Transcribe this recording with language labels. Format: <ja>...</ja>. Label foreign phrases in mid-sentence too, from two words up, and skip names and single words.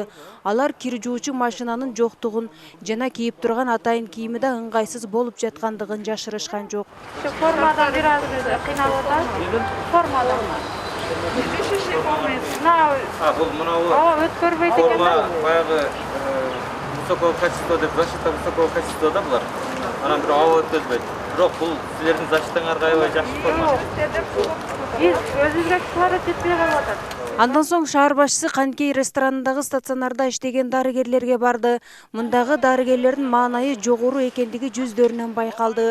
<ky>Алар кир жуучу машинанын жоктугун жана кийип турган атайын кийими да ыңгайсыз болуп жаткандыгын жашырышкан жок. Формадан бир аз кыйналып атат. Формадан. Бул мынабу өткөрбөйт экен да.</ky> <ru>Баягы высокого качества деп, защита высокого качества</ru> <ky>да булар. Анан бир аба өткөзбөйт. Бирок бул силердин защитаңарга аябай жакшы форма. Биз өзүбүзгө кылары жетпей калып атат. Андан соң шаар башчысы Канкей ресторанындагы стационарда иштеген дарыгерлерге барды. Мындагы дарыгерлердин маанайы жогору экендиги жүздөрүнөн байкалды.</ky>